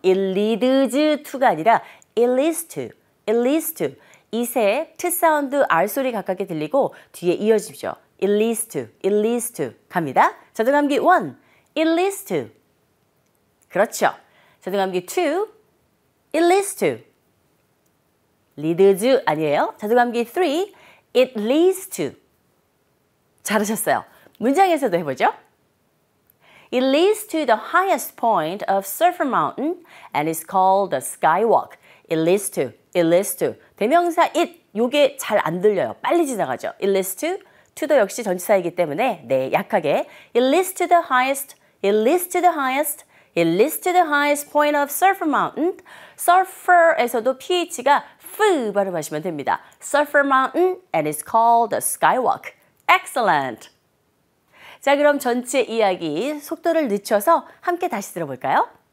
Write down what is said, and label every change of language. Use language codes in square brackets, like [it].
[en] It leads to가 [ko] 아니라 [en] it leads to. It leads to. [ko] 이세 T 사운드 R 소리 가깝게 들리고 뒤에 이어지죠. [en] It leads to. It leads to. [ko] 갑니다. 자동암기 1. [en] It leads to. [ko] 그렇죠. 자동암기 2. [en] It leads to. [ko] leads 아니에요. 자동암기 3. [en] It leads to. [ko] 잘하셨어요. 문장에서도 해보죠. [en] It leads to the highest point of Sulphur Mountain and is called the Skywalk. It leads to, it leads to. [ko] 대명사 it, 요게 잘 안 들려요. 빨리 지나가죠. [en] It leads to도 [ko] 역시 전치사이기 때문에 네, 약하게 [en] It leads to the highest, it leads to the highest, it leads to the highest point of Sulphur Mountain. [ko] Sulphur에서도 PH가 F 발음하시면 됩니다. [en] Sulphur Mountain and it's called the Skywalk. Excellent! [ko] 자, 그럼 전체 이야기 속도를 늦춰서 함께 다시 들어볼까요?